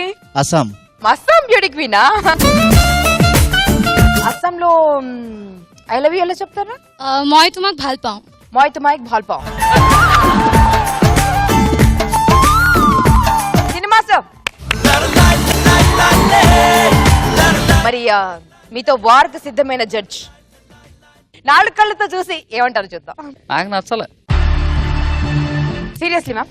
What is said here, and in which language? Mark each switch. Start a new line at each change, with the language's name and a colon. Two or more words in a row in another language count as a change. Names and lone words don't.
Telugu: అస్సాం. అస్సాం
English: beauty queen?
Telugu: అస్సాంలో
English: I love you
Telugu: ఎలా చెప్తారా?
Assamese: মই তোমাক ভাল পাওঁ. মই তোমাক ভাল పాওঁ.
Telugu: సినిమా సార్ మరి మీతో వార్కు సిద్ధమైన జడ్జ్ 4 కళ్ళతో చూసి ఏమంటారు చూద్దాం. నాకు నచ్చలే.
English: seriously ma'am?